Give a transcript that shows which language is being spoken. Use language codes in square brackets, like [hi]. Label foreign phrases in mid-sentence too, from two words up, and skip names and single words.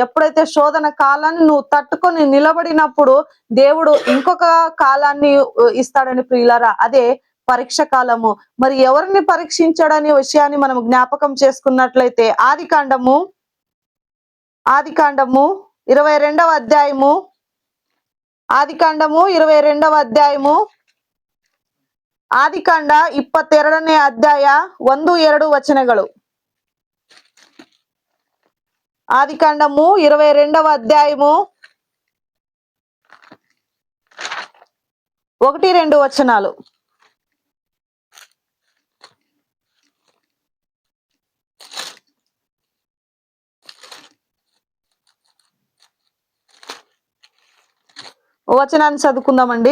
[te] ఎప్పుడైతే శోధన కాలాన్ని నువ్వు తట్టుకొని నిలబడినప్పుడు దేవుడు ఇంకొక కాలాన్ని ఇస్తాడని ప్రియులారా, అదే పరీక్ష కాలము. మరి ఎవరిని పరీక్షించాడనే విషయాన్ని మనం జ్ఞాపకం చేసుకున్నట్లయితే ఆదికాండము 22వ అధ్యాయము, ఆదికాండ [kn] 22ನೇ ಅಧ್ಯಾಯ 1-2 ವಚನಗಳು. [te] ఆదికాండము 22వ అధ్యాయము 1-2 వచనాలు. వచనాన్ని చదువుకుందామండి.